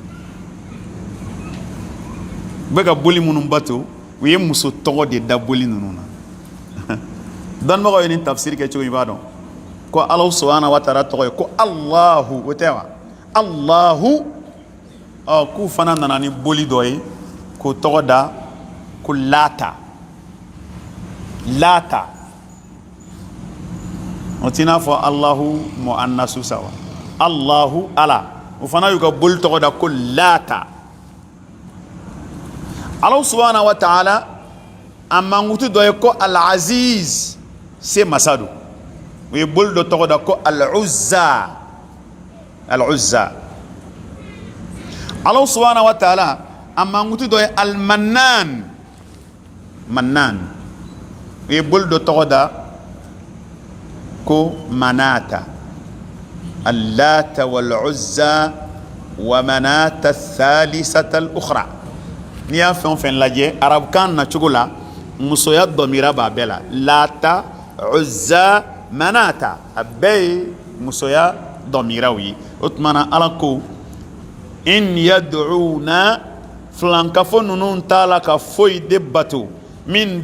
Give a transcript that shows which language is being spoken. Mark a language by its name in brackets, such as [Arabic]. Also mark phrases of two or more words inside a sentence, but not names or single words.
[Bambara] u bɛ ka boli minnu batu u ye muso tɔgɔ de da boli ninnu na dɔnnibagaw ye nin tafsiri kɛ cogo i b'a dɔn ko ala [Arabic] سبحانه وتعالى [Bambara] tɔgɔ ye ko Allahu o tɛ wa Allahu k'u fana nana ni boli dɔ ye k'o tɔgɔ da ko Lata o t'i n'a fɔ Allahu mu'annasu sa wa Allahu ala o fana y'u ka boli tɔgɔ da ko Lata ala [Arabic] سبحانه وتعالى [Bambara] a mankutu dɔ ye ko Al-Aziz se masadu u ye boli dɔ tɔgɔ da ko Al-Uzza Allah [Arabic] سبحانه وتعالى [Bambara] a mankutu dɔ ye Al-Mannan u ye boli dɔ tɔgɔ da ko Manata [Arabic] اللات والعزى ومناة الثالثة الأخرى [Bambara] n'i y'a fɛn o fɛn lajɛ arabukan na cogo la musoya dɔmira b'a bɛɛ la Lata Uzza Manata a bɛɛ ye musoya dɔmiraw ye o tuma na ala ko [Arabic] إن يدعون [Bambara] filankafo ninnu t'a la ka foyi de bato min